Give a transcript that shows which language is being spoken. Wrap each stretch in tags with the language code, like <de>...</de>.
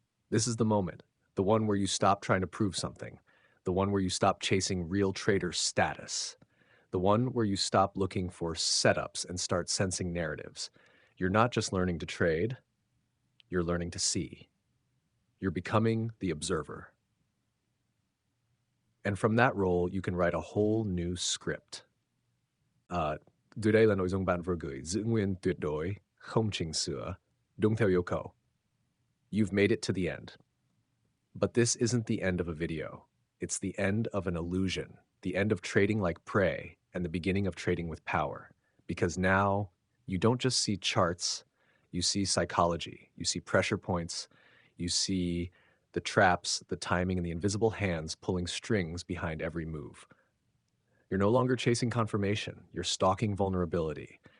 <en>This is the moment, the one where you stop trying to prove something, the one where you stop chasing real trader status, the one where you stop looking for setups and start sensing narratives. You're not just learning to trade, you're learning to see. You're becoming the observer. And from that role, you can write a whole new script.</en> <vi>Dưới đây là nội dung bạn vừa gửi, giữ nguyên tuyệt đối, không chỉnh sửa, đúng theo yêu cầu.</vi> <en>You've made it to the end. But this isn't the end of a video. It's the end of an illusion, the end of trading like prey, and the beginning of trading with power. Because now, you don't just see charts, you see psychology, you see pressure points, you see the traps, the timing, and the invisible hands pulling strings behind every move. You're no longer chasing confirmation, you're stalking vulnerability.</en>